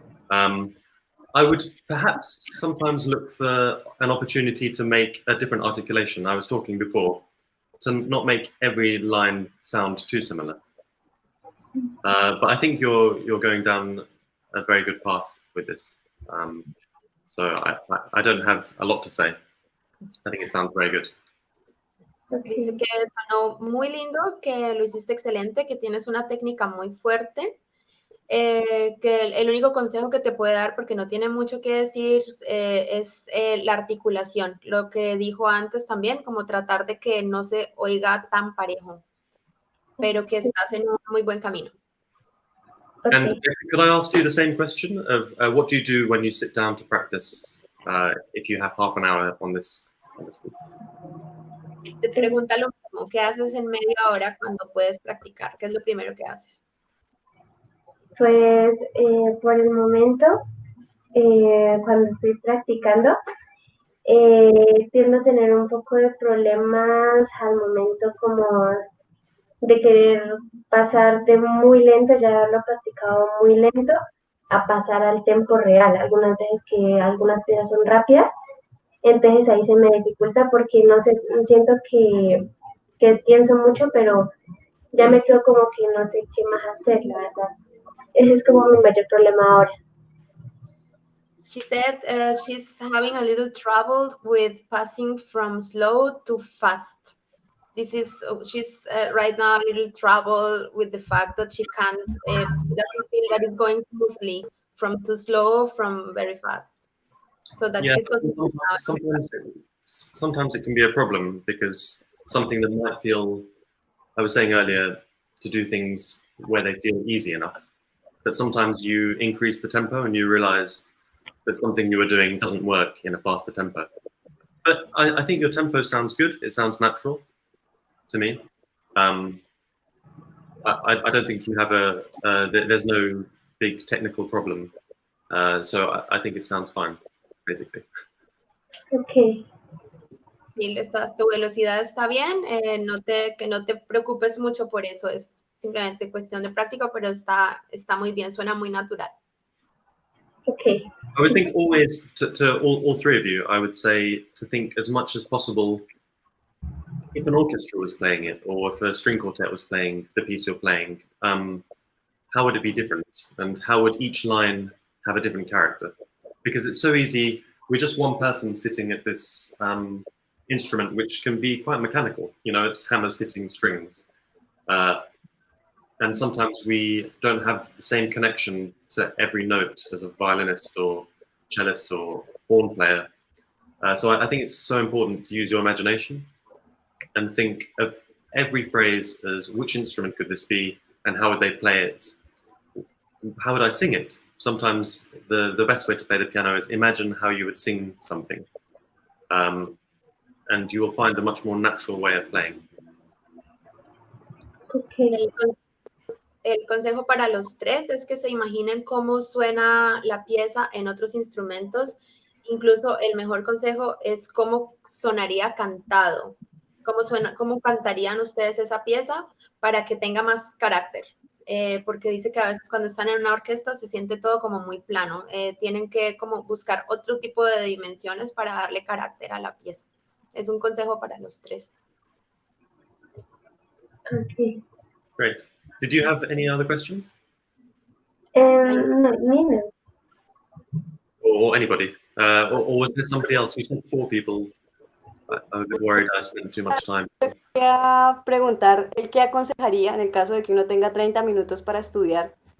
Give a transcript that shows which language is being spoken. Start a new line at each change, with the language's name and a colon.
English: I would perhaps sometimes look for an opportunity to make a different articulation. I was talking before, to not make every line sound too similar. But I think you're going down a very good path with this. So I don't have a lot to say. I think it sounds very good.
Spanish: Dice que sonó muy lindo, que lo hiciste excelente, que tienes una técnica muy fuerte, que el único consejo que te puede dar, porque no tiene mucho que decir, es la articulación. Lo que dijo antes también, como tratar de que no se oiga tan parejo, pero que estás en un muy buen camino.
English: Okay. And could I ask you the same question of what do you do when you sit down to practice if you have half an hour on this piece?
Spanish: Te pregunta lo mismo, ¿qué haces en media hora cuando puedes practicar? ¿Qué es lo primero que haces? Pues por el momento, cuando estoy practicando, tiendo a tener un poco de problemas al momento como de querer pasar de muy lento, ya lo he practicado muy lento, a pasar al tempo real. Algunas veces que algunas piezas son rápidas, entonces ahí se me dificulta porque no sé, siento que pienso mucho, pero ya me quedo como que no sé qué más hacer, la verdad. Ese es como mi mayor problema ahora.
English: She said she's having a little trouble with passing from slow to fast. this is she's right now a little trouble with the fact that she doesn't feel that it's going smoothly from too slow, from very fast. So that Yeah, she's concentrating now. sometimes it can be a problem because something that might feel, I was saying earlier, to do things where they feel easy enough. But sometimes you increase the tempo and you realize that something you were doing doesn't work in a faster tempo. But I think your tempo sounds good. It sounds natural to me. I don't think you have there's no big technical problem. So I think it sounds fine, basically. Okay.
Spanish: Sí, tu velocidad está bien, que no te preocupes mucho por eso, es simplemente cuestión de práctica, pero está muy bien, suena muy natural.
English: Okay. I would think always, to all three of you, I would say to think as much as possible, if an orchestra was playing it, or if a string quartet was playing the piece you're playing, how would it be different? And how would each line have a different character? Because it's so easy, we're just one person sitting at this instrument, which can be quite mechanical. You know, it's hammers hitting strings. And sometimes we don't have the same connection to every note as a violinist or cellist or horn player. So I think it's so important to use your imagination and think of every phrase as which instrument could this be and how would they play it? How would I sing it? Sometimes the best way to play the piano is imagine how you would sing something. And you will find a much more natural way of playing. Okay.
Spanish: El consejo para los tres es que se imaginen cómo suena la pieza en otros instrumentos. Incluso el mejor consejo es cómo sonaría cantado, cómo cantarían ustedes esa pieza para que tenga más carácter. Porque dice que a veces cuando están en una orquesta se siente todo como muy plano. Tienen que como buscar otro tipo de dimensiones para darle carácter a la pieza. Es un consejo para los tres.
English: Okay. Great. Did you have any other questions? No, neither. Or anybody? Or was there somebody else? You said 4 people. I'm a bit worried I spent too much time.
Spanish: Quería preguntar, ¿el qué aconsejaría en el caso de que uno tenga 30 minutos para estudiar?